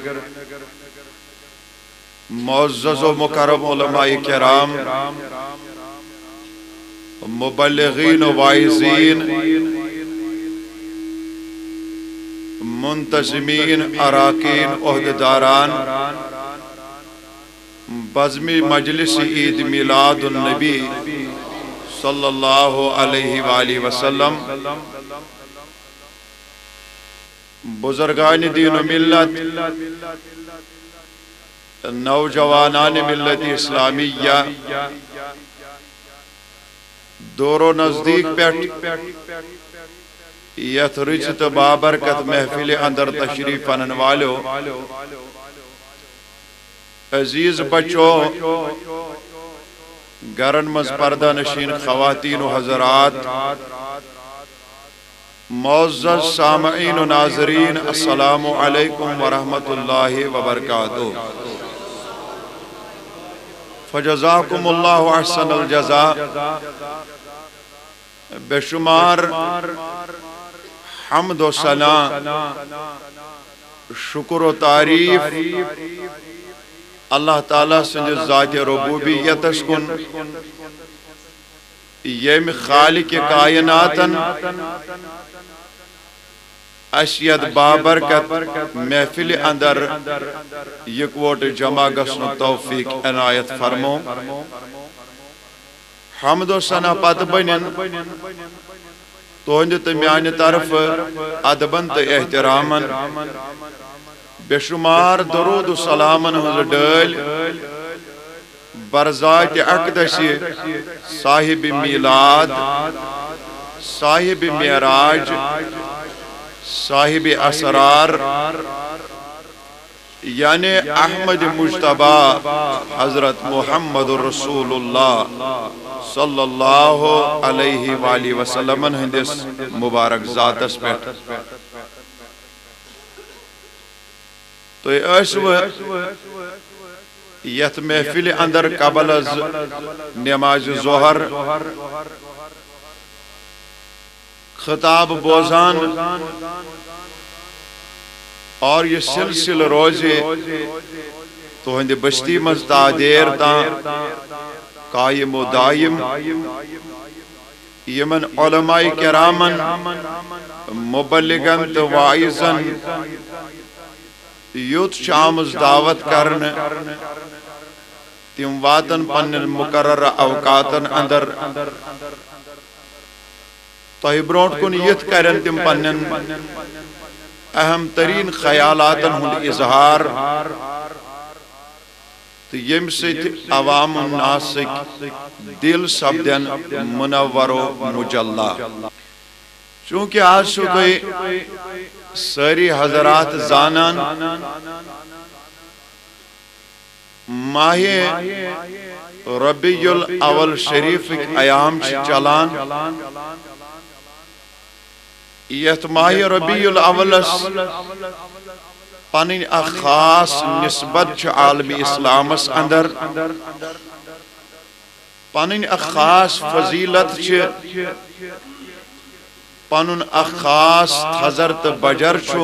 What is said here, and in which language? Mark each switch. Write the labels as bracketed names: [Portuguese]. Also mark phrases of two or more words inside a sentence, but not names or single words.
[Urdu] معزز و مکرم علماء کرام، مبلغین و واعظین، منتظمین، اراکین، عہدیداران، بزمی مجلس عید میلاد النبی [Arabic] صلی اللہ علیہ وآلہ وسلم، [Urdu] بزرگان دین و ملت، نوجوانان ملت اسلامیہ، [Kashmiri] دور و نزدیک پیٹ یت رجت بابرکت محفل اندر تشریف انن والو، [Urdu] عزیز بچوں، [Kashmiri] گرن مز [Urdu] پردہ نشین خواتین و حضرات، معزز سامعین و ناظرین، [Arabic] السلام علیکم ورحمت اللہ وبرکاتہ. فجزاکم اللہ احسن الجزاء. [Urdu] بے شمار حمد و ثنا، شکر و تعریف [Kashmiri] اللہ تعالیٰ سندھ ذات ربوبیتس کن، یم خالق کائناتن اشید بابرکت محفل اندر یکوٹ جمع گسن توفیق عنایت فرمو. حمد و ثنا پت بنن تہند تو میانہ طرف ادبن تو احترامن، بے شمار درود و سلامن ہز ڈل برذات اقدس صاحب میلاد، صاحب معراج، صاحب اسرار، یعنی احمد مجتبی حضرت محمد رسول اللہ [Arabic] صلی اللہ علیہ وآلہ وسلم [Kashmiri] ہندس مبارک ذاتس پیٹھ. تو یت محفل اندر قبل از نماز ظہر خطاب بوزان اور یہ سلسل روزے تو ہند بستی مزتا دیر تا قائم و دائم یمن علماء کرامن مبلغن تو واعظن یوت شامز دعوت کرن تم واتن پنن مقرر اوقاتن اندر تہ برونٹ کن یت کرن تم پنن اہم ترین خیالاتن ہند اظہار تو یم ست عوام الناس دل سپدن منور و مجلہ. چونکہ آج چھو توئی ساری حضرات زانان ماہ ربیع الاول شریف ایام چلان یت ماہ ربیع الاول پنن خاص نسبت عالم اسلامس اندر پنن خاص فضیلت پنن خاص تھزر تو بجر